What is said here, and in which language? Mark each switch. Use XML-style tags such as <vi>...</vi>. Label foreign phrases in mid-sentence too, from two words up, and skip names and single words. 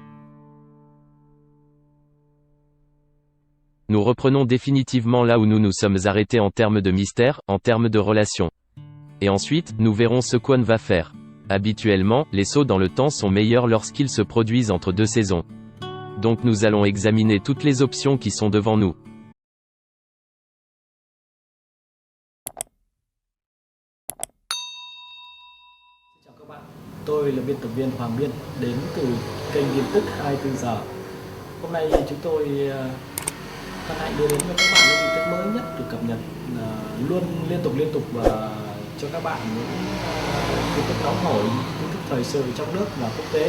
<fr>Nous reprenons définitivement là où nous nous sommes arrêtés en termes de mystère, en termes de relations. Et ensuite, nous verrons ce qu'on va faire. Habituellement, les sauts dans le temps sont meilleurs lorsqu'ils se produisent entre 2 saisons. Donc nous allons examiner toutes les options qui sont devant nous.</fr> <vi>Chào các bạn, tôi là biên tập viên Hoàng Biên, đến từ kênh tin tức 24 giờ. Hôm nay chúng tôi hân hạnh đưa đến cho các bạn những tin tức mới nhất được cập nhật luôn liên tục và cho các bạn những tin tức nóng hổi, tin tức thời sự trong nước và quốc tế.</vi>